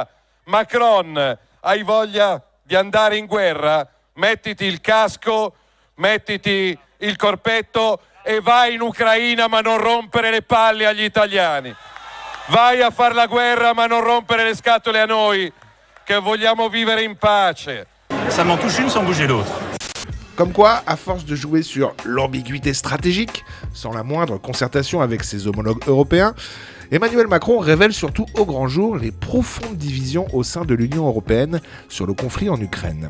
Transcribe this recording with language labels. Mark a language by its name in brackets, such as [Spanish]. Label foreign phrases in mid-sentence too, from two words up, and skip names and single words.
[Italian] Macron, hai voglia di andare in guerra? Mettiti il casco, mettiti il corpetto e vai in Ucraina, ma non rompere le palle agli italiani. Vai a fare la guerra, ma non rompere le scatole a noi, che vogliamo vivere in pace. [French] Ça m'en touche une sans bouger l'autre. Comme quoi, à force de jouer sur l'ambiguïté stratégique, sans la moindre concertation avec ses homologues européens, Emmanuel Macron révèle surtout au grand jour les profondes divisions au sein de l'Union européenne sur le conflit en Ukraine.